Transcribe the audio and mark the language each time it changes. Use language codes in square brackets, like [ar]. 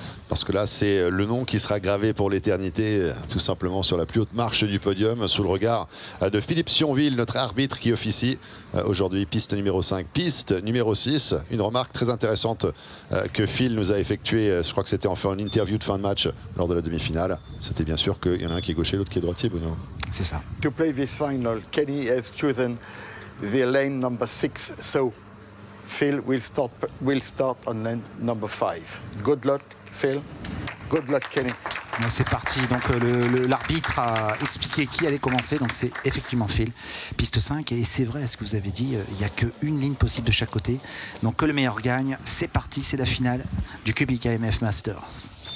[fr] Parce que là, c'est le nom qui sera gravé pour l'éternité, tout simplement sur la plus haute marche du podium, sous le regard de Philippe Sionville, notre arbitre qui officie aujourd'hui piste numéro 5, piste numéro 6. Une remarque très intéressante que Phil nous a effectuée, je crois que c'était en fait une interview de fin de match lors de la demi-finale. C'était bien sûr qu'il y en a un qui est gaucher, l'autre qui est droitier, Bruno. C'est ça. [en] To play this final, Kenny has chosen the lane number 6, so Phil will start on lane number 5. Good luck, Phil. Good luck, Kenny. [fr] C'est parti, donc l'arbitre a expliqué qui allait commencer, donc c'est effectivement Phil, piste 5, et c'est vrai, ce que vous avez dit, il n'y a qu'une ligne possible de chaque côté, donc que le meilleur gagne. C'est parti, c'est la finale du Kubik AMF Masters.